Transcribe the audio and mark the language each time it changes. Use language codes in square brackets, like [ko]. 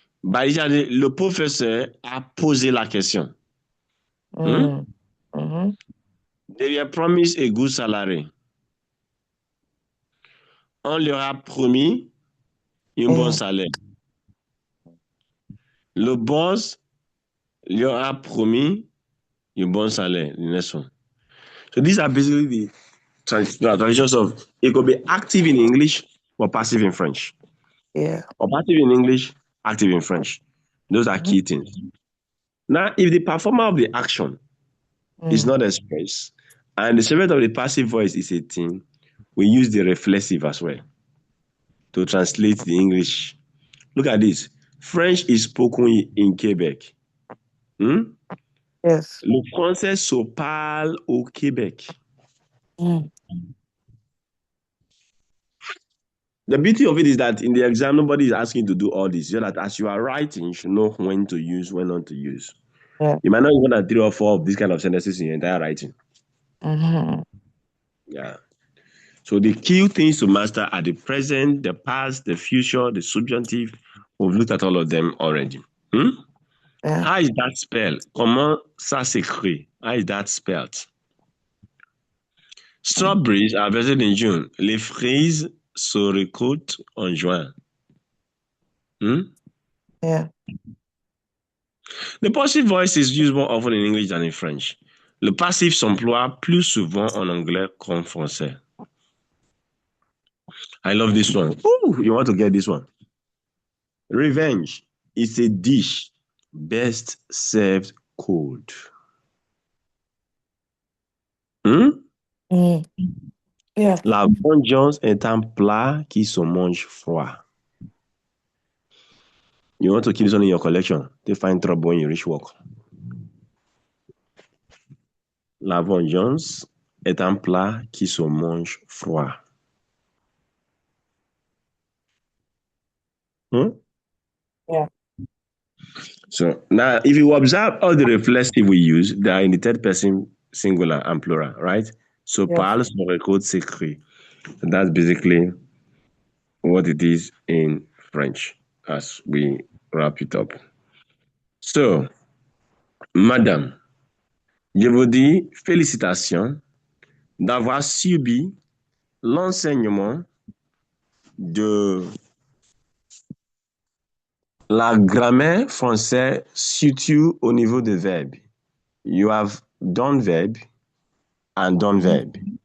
[fr] Bah, le professeur a posé la question. Hmm? Mm. Mm-hmm. [en] They were promised a good salary. [fr] On leur a promis un bon [en] Yeah. [fr] salaire. Le boss leur a promis un bon salaire. [en] The next one. So these are basically the transitions of it could be active in English or passive in French. Yeah. Or passive in English, active in French. Those are Mm-hmm. key things. Now, if the performer of the action is Mm. not expressed and the subject of the passive voice is a thing, we use the reflexive as well to translate the English. Look at this. French is spoken in Quebec. Hmm? Yes. [fr] Le français se parle au Québec. Mm. [en] The beauty of it is that in the exam, nobody is asking you to do all this. So that as you are writing, you should know when to use, when not to use. Yeah. You might not even have 3 or 4 of these kind of sentences in your entire writing. Mm-hmm. Yeah. So the key things to master are the present, the past, the future, the subjunctive. We've looked at all of them already. Hmm? Yeah. How is that spelled? [fr] Comment ça s'écrit? [en] How is that spelled? Strawberries are harvested in June. [fr] Les fraises se récoltent en juin. Hmm? [en] Yeah. The passive voice is used more often in English than in French. [fr] Le passif s'emploie plus souvent en anglais qu'en français. [en] I love this one. Ooh, you want to get this one? Revenge is a dish best served cold. Hmm? Mm. Yeah. [fr] La vengeance est un plat qui se mange froid. [en] You want to keep this one in your collection? They find trouble when you reach work. [fr] La vengeance est un plat qui se mange froid. Hmm? [en] Yeah. So now, if you observe all the reflexive we use, they are in the third person singular and plural, right? So Yes. [fr] parle, se récolte, s'écrit. [en] And that's basically what it is in French as we wrap it up. [fr] So, madame, je vous dis félicitations d'avoir subi l'enseignement de la grammaire française, surtout au niveau des verbes. [en] You have done verb and done verb.